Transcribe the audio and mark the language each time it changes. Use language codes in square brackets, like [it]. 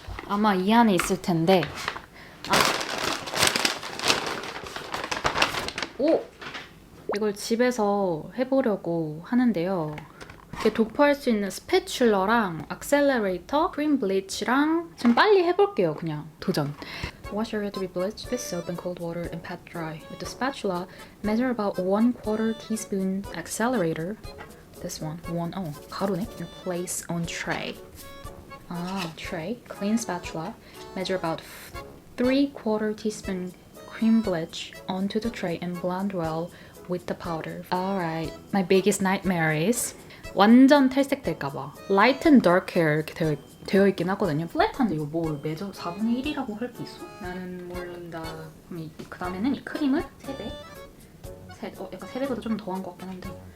[ko] 아마 이 안에 있을 텐데. 오! 이걸 집에서 해보려고 하는데요. 이렇게 도포할 수 있는 스패츌러랑 액셀러레이터, 크림 블리치랑 지금 빨리 해볼게요. 그냥 도전. [en] Wash your hair to be bleached with soap and cold water and pat dry. With the spatula, measure about 1/4 teaspoon accelerator. This one, [ko] 가루네. [en] And place on tray. Tray. Clean spatula. Measure about 3/4 teaspoon cream bleach onto the tray and blend well with the powder. Alright. My biggest nightmare is [ko] 완전 탈색될까봐 [en] light and dark hair [ko] 이렇게 되어 있긴 하거든요. 플랫한데 이거 뭘 매저 4분의 1이라고 할 게 있어? 나는 모른다. 그럼 그 다음에는 이 크림을 3배. 약간 3배보다 좀 더한 것 같긴 한데.